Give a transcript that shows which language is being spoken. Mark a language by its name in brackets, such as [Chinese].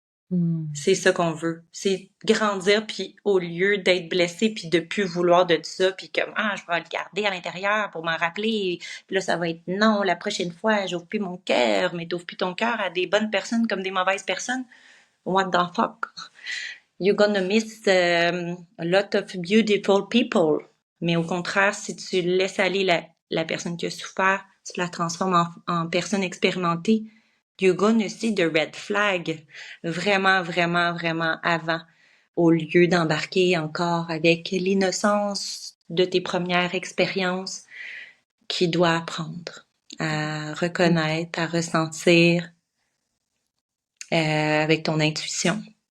[French] Hmm. C'est ça qu'on veut. C'est grandir, puis au lieu d'être blessé, puis de plus vouloir de ça, puis comme, ah, je vais le garder à l'intérieur pour m'en rappeler. Puis là, ça va être, non, la prochaine fois, j'ouvre plus mon cœur, mais t'ouvres plus ton cœur à des bonnes personnes comme des mauvaises personnes. [English] What the fuck? You're gonna miss a lot of beautiful people. [French] Mais au contraire, si tu laisses aller la personne qui a souffert, tu la transformes en personne expérimentée, [English] you're gonna see the red flag [French] vraiment, vraiment, vraiment avant, au lieu d'embarquer encore avec l'innocence de tes premières expériences qui doit apprendre à reconnaître, à ressentir avec ton intuition